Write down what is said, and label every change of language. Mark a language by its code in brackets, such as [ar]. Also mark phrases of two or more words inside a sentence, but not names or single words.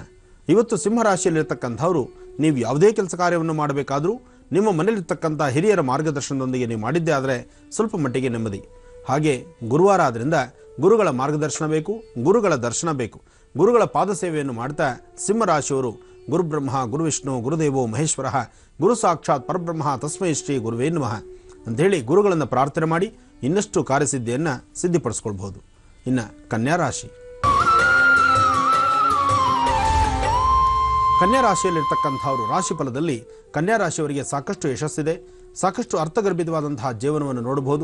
[kn] ಇವತ್ತು ಸಿಂಹರಾಶಿಯಲ್ಲಿರ್ತಕ್ಕಂಥವ್ರು ನೀವು ಯಾವುದೇ ಕೆಲಸ ಕಾರ್ಯವನ್ನು ಮಾಡಬೇಕಾದ್ರೂ ನಿಮ್ಮ ಮನೆಯಲ್ಲಿರ್ತಕ್ಕಂಥ ಹಿರಿಯರ ಮಾರ್ಗದರ್ಶನದೊಂದಿಗೆ ನೀವು ಮಾಡಿದ್ದೇ ಆದರೆ ಸ್ವಲ್ಪ ಮಟ್ಟಿಗೆ ನೆಮ್ಮದಿ. ಹಾಗೆ ಗುರುವಾರ ಆದ್ದರಿಂದ ಗುರುಗಳ ಮಾರ್ಗದರ್ಶನ ಬೇಕು, ಗುರುಗಳ ದರ್ಶನ ಬೇಕು. ಗುರುಗಳ ಪಾದ ಸೇವೆಯನ್ನು ಮಾಡ್ತಾ ಸಿಂಹರಾಶಿಯವರು [sa] ಗುರುಬ್ರಹ್ಮ ಗುರುವಿಷ್ಣು ಗುರುದೇವೋ ಮಹೇಶ್ವರ ಗುರು ಸಾಕ್ಷಾತ್ ಪರಬ್ರಹ್ಮ ತಸ್ಮೈ ಶ್ರೀ ಗುರುವೇ ನಮಃ [kn] ಅಂಥೇಳಿ ಗುರುಗಳನ್ನು ಪ್ರಾರ್ಥನೆ ಮಾಡಿ ಇನ್ನಷ್ಟು ಕಾರ್ಯಸಿದ್ಧಿಯನ್ನು ಸಿದ್ಧಿಪಡಿಸ್ಕೊಳ್ಬಹುದು. ಇನ್ನು ಕನ್ಯಾ ರಾಶಿ. ಕನ್ಯಾ ರಾಶಿಯಲ್ಲಿರ್ತಕ್ಕಂಥವರು ರಾಶಿ ಫಲದಲ್ಲಿ ಕನ್ಯಾ ರಾಶಿಯವರಿಗೆ ಸಾಕಷ್ಟು ಯಶಸ್ಸಿದೆ, ಸಾಕಷ್ಟು ಅರ್ಥಗರ್ಭಿತವಾದಂತಹ ಜೀವನವನ್ನು ನೋಡಬಹುದು.